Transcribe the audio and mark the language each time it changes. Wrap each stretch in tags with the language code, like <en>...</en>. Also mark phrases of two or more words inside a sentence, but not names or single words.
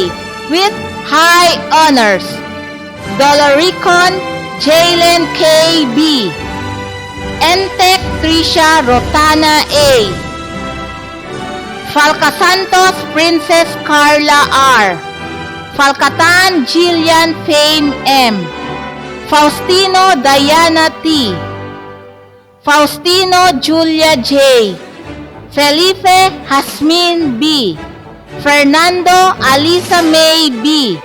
<en>with high honors. Doloricon Jalen K. B. Entec Trisha Rotana A. Falcasantos Princess Carla R. Falcatan Jillian Fame M. Faustino Diana T. Faustino Julia J. Felipe Hasmin B. Fernando Alisa May B.</en>